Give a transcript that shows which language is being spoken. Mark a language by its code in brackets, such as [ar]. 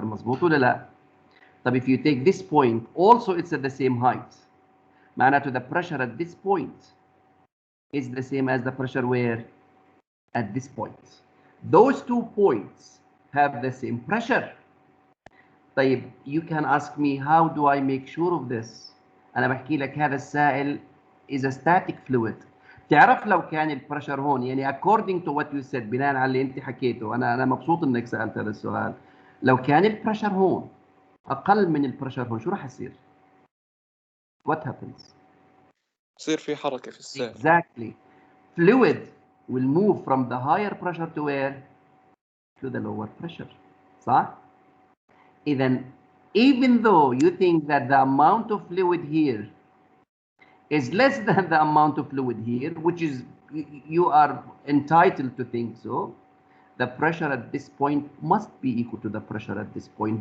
[ar] مظبوط ولا لا؟ [en] طب if you take this point, also it's at the same height. معناته the pressure at this point is the same as the pressure where? At this point. Those 2 points have the same pressure. طيب you can ask me how do I make sure of this? [ar] أنا بحكي لك هذا السائل [en] is a static fluid. [ar] تعرف لو كان البريشر هون، يعني [en] according to what you said، [ar] بناء على اللي انت حكيته، انا مبسوط انك سالت هذا السؤال. لو كان البريشر هون اقل من البريشر هون شو راح يصير؟ [en] What happens? [ar] يصير في حركه في السائل. [en] Exactly. Fluid will move from the higher pressure to where? To the lower pressure. [ar] صح؟ إذن [en] even though you think that the amount of fluid here is less than the amount of fluid here, which is you are entitled to think so, the pressure at this point must be equal to the pressure at this point.